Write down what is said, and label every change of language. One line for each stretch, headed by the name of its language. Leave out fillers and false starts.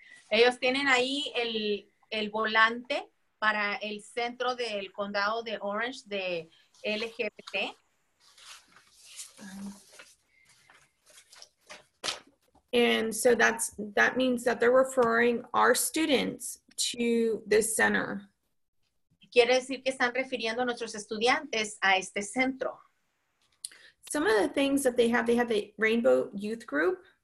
Spanish: Ellos tienen ahí el volante para el centro del condado de Orange de LGBT.
English: And so that means that they're referring our students to this center.
Spanish: Quiere decir que están refiriendo a nuestros estudiantes a este centro.
English: Some of the things that they have the Rainbow Youth Group.